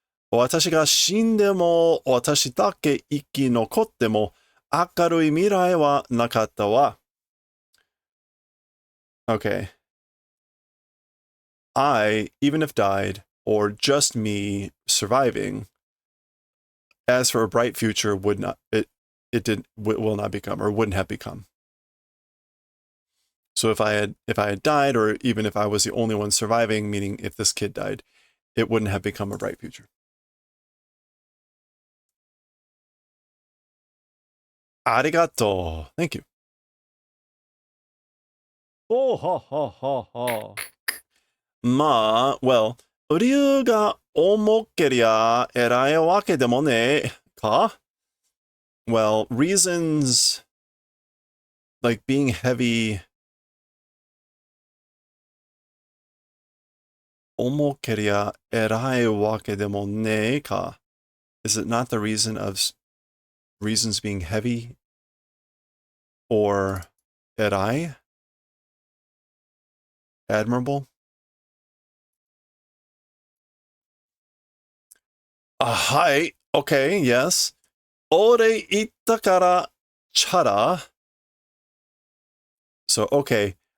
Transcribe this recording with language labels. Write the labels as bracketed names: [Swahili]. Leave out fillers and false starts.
[Japanese] 私が死んでも、私だけ生き残っても、明るい未来はなかったわ. [English] Okay. I, even if died, or just me surviving, as for a bright future, will not become, or wouldn't have become. So if I had died, or even if I was the only one surviving, meaning if this kid died, it wouldn't have become a bright future. Arigato. Thank you. Oh, ha, ha, ha, ha. Ma, well, [Japanese] 理由が重けりゃ偉いわけでもねえか? [English] Well, reasons like being heavy. [Japanese] 重けりゃ偉いわけでもねえか? [English] Is it not the reason of reasons being heavy or erai? Admirable? Hi. Okay, yes. [Japanese] 俺言ったからチャラ. [English] So, okay.